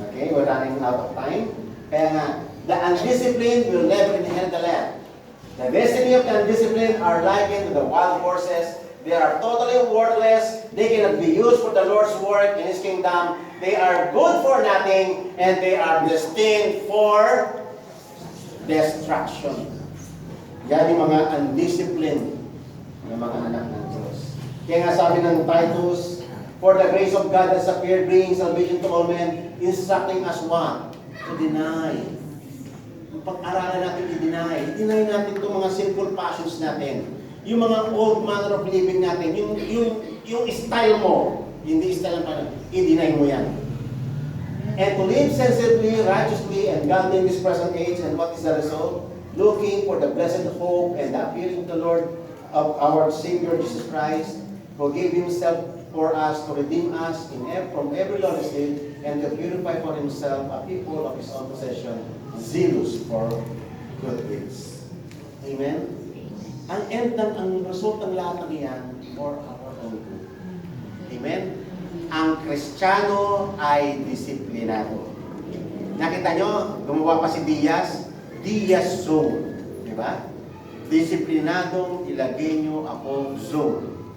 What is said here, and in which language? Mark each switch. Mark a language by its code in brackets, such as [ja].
[en] Okay, we're running out of time. [tl] Kaya nga, [en] the undisciplined will never inherit the land. The destiny of the undisciplined are likened to the wild horses. They are totally worthless. They cannot be used for the Lord's work in His kingdom. They are good for nothing, and they are destined for destruction. [tl] Yan yung mga undisciplined na mga anak ng Diyos. Kaya nga sabi ng Titus, [en] for the grace of God has appeared, bringing salvation to all men, instructing us what? To deny. [tl] Pag-aralan natin i-deny. I-deny natin itong mga [en] sinful passions [tl] natin. Yung mga [en] old manner of living [tl] natin, yung style mo, hindi style ng Panginoon, i-deny mo yan. [en] And to live sensibly, righteously, and godly in this present age, and what is the result? Looking for the blessed hope and the appearing of the Lord of our Savior Jesus Christ, who gave Himself for us to redeem us from every lawless deed, and to purify for Himself a people of His own possession, zealous for good deeds. Amen? [tl] Ang end ang result ng lahat ng iyan [en] for our own good. [tl] Amen? Ang Kristiyano ay disiplinado. Nakita nyo, gumawa pa si Diaz zone. Di ba? Disiplinadong ilagay nyo akong zone.